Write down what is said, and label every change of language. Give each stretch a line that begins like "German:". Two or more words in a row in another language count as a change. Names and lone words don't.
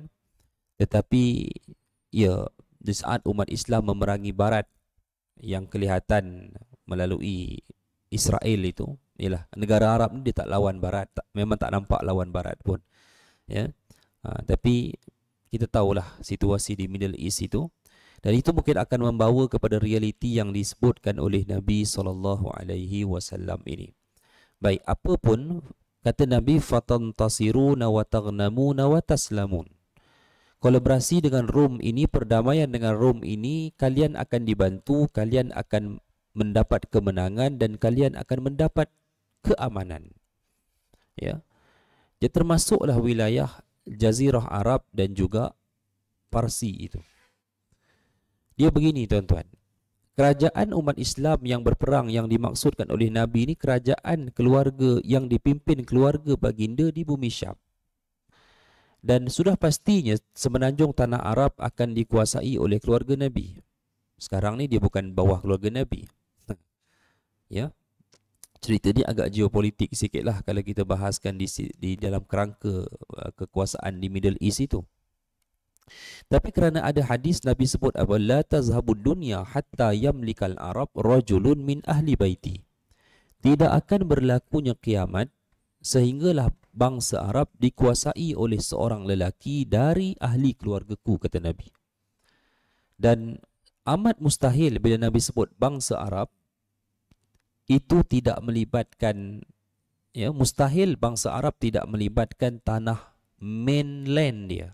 Malay: Tetapi ya, di saat umat Islam memerangi Barat, yang kelihatan melalui Israel itu, ialah negara Arab ni dia tak lawan Barat, memang tak nampak lawan Barat pun, ya. Tapi kita tahulah situasi di
English: Middle East
Malay: itu, dan itu mungkin akan membawa kepada realiti yang disebutkan oleh Nabi SAW ini. Baik, apapun kata Nabi,
Arabic: فتنتصرون وتغنمون وتسلمون.
Malay: Kolaborasi dengan Rom ini, perdamaian dengan Rom ini, kalian akan dibantu, kalian akan mendapat kemenangan, dan kalian akan mendapat keamanan. Ya. Dia termasuklah wilayah Jazirah Arab dan juga Parsi itu. Dia begini, tuan-tuan. Kerajaan umat Islam yang berperang yang dimaksudkan oleh Nabi ini kerajaan keluarga yang dipimpin keluarga baginda di bumi Syam. Dan sudah pastinya semenanjung tanah Arab akan dikuasai oleh keluarga Nabi. Sekarang ni dia bukan bawah keluarga Nabi. Ya. Cerita ni agak geopolitik sikitlah kalau kita bahaskan di dalam kerangka kekuasaan di
English: Middle East
Malay: itu. Tapi kerana ada hadis Nabi sebut apa,
Arabic: لا تذهب الدنيا حتى يملك العرب رجل من أهل بيتي.
Malay: Tidak akan berlakunya kiamat sehinggalah bangsa Arab dikuasai oleh seorang lelaki dari ahli keluargaku, kata Nabi. Dan amat mustahil bila Nabi sebut bangsa Arab itu tidak melibatkan, ya, mustahil bangsa Arab tidak melibatkan tanah mainland dia.